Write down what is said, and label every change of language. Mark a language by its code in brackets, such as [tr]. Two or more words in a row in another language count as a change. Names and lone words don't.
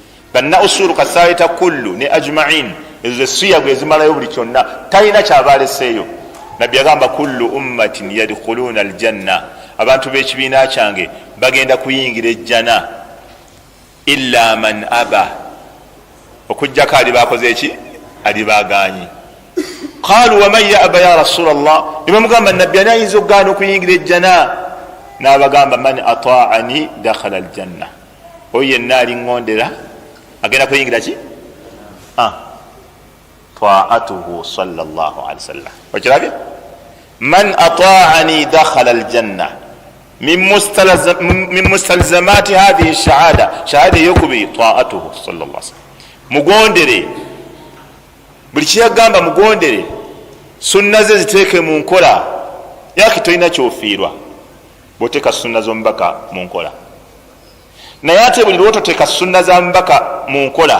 [lg] banna usulu kasaita kullu ne ajma'in ezo siyago ezimalayo buli kyonna talina kyabaleseeyo. Nabbi yagamba [ar] كل أمة يدخلون الجنة, [lg] abantu b'ekibiina kyange bagenda kuyingira ejjana [ar] إلا من أبى, [lg] okujjako alibakoze eki, alibaganye. [ar] قالوا ومن يأبى يا رسول الله, [lg] nebamugamba nabbi ani ayinza okugaana okuyingira ejjana? [ar] N'abagamba من أطاعني دخل الجنة, [lg] oyo yenna aliŋŋondera agenda kuyingira ki? [ar] طاعته صلى الله عليه وسلم. [lg] Okirabye? [ar] من أطاعني دخل الجنة من مستلزمات هذه الشهادة yokubiri طاعته صلى الله عليه وسلم. [lg] Mugondere buli kyagamba, mugondere sunna ze ziteeke mu nkola. Yaki tolina kyofiirwa bw'oteeka sunna z'omubaka mu nkola, naye ate buli lwototeeka sunna za mubaka mu nkola.